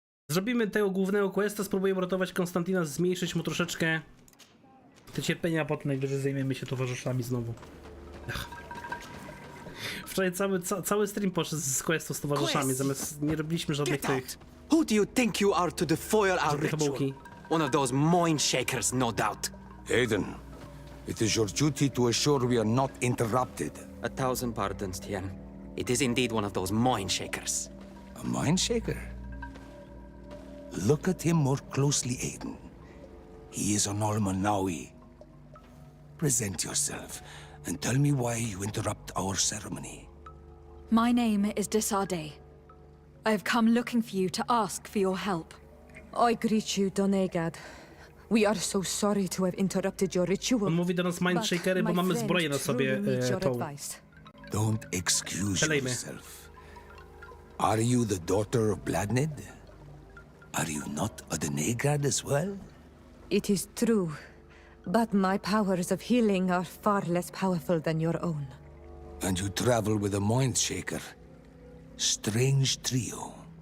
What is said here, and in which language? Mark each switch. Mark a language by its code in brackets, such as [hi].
[pl] Zrobimy tego głównego questa, spróbujemy ratować Konstantina, zmniejszyć mu troszeczkę te cierpienia, a potem najwyżej zajmiemy się towarzyszami znowu. Ach. Wczoraj cały stream poszedł z questu z towarzyszami, zamiast nie robiliśmy żadnych tych... [en] Who do you think you are to defoil our ritual? [pl] fabułki. [en] One of those mind shakers, no doubt. Aiden, it is your duty to assure we are not interrupted. 1,000 pardons, Tien. It is indeed one of those mind shakers. A mind shaker? Look at him more closely, Aiden. He is an Almanawi. Present yourself and tell me why you interrupt our ceremony. My name is Desade. I have come looking for you to ask for your help. I greet you, Donegad. We are so sorry to have interrupted your ritual. [pl] On mówi do nas mindshakery, bo mamy zbroję na sobie tą. [en] Don't excuse yourself. Are you the daughter of Bladned? Are you not a Donegad as well? It is true, but my powers of healing are far less powerful than your own. And you travel with a mind shaker. Strange trio.